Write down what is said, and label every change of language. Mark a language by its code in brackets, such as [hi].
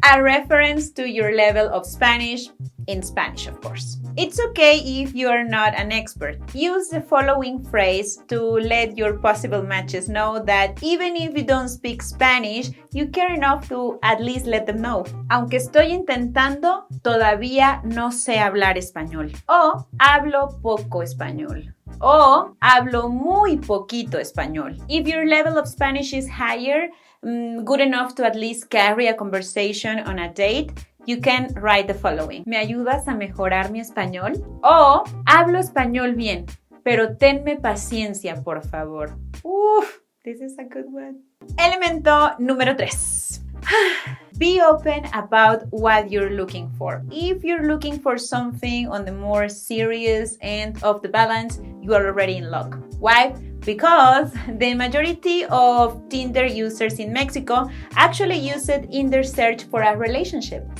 [en] A reference to your level of Spanish, in Spanish, of course. It's okay if you are not an expert. Use the following phrase to let your possible matches know that even if you don't speak Spanish, you care enough to at least let them know. [es] Aunque estoy intentando, todavía no sé hablar español. O hablo poco español. O hablo muy poquito español. [en] If your level of Spanish is higher, good enough to at least carry a conversation on a date, you can write the following. [es] ¿Me ayudas a mejorar mi español? O hablo español bien, pero tenme paciencia, por favor. [en] This is a good one. [es] Elemento número 3. [en] Be open about what you're looking for. If you're looking for something on the more serious end of the balance, you are already in luck. Why? Because the majority of Tinder users in Mexico actually use it in their search for a relationship.